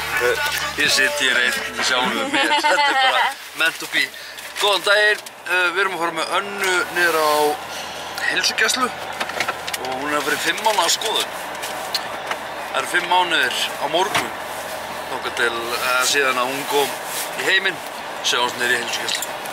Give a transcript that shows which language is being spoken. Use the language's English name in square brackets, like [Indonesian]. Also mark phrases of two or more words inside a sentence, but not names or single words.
[Icelandic] Ég sitt hér einn sjálfur með mér. Þetta er bara [English] meant to be. [Icelandic] Góðan daginn, við erum að fara með Önnu niður á heilsugæslu og hún er að fara í 5 mánaða skoðun. Það eru 5 mánuðir á morgun þangað til síðan að hún kom í heiminn, sjáumst niður í heilsugæslu.